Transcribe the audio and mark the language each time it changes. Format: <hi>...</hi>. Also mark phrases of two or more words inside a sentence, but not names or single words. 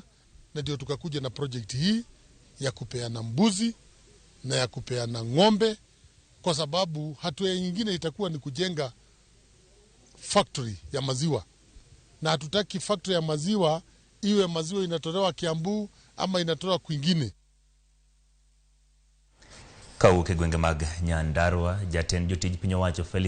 <sw>Na ndio tukakuja na project hii ya kupeana mbuzi na ya kupeana ng'ombe, kwa sababu hatua nyingine itakuwa ni kujenga factory ya maziwa. Na hatutaki factory ya maziwa iwe maziwa inatolewa Kiambu ama inatolewa kwingine.</sw> <luo>Kauke gwenge mag Nyandarua, jatend jotij piny owacho Felix</luo>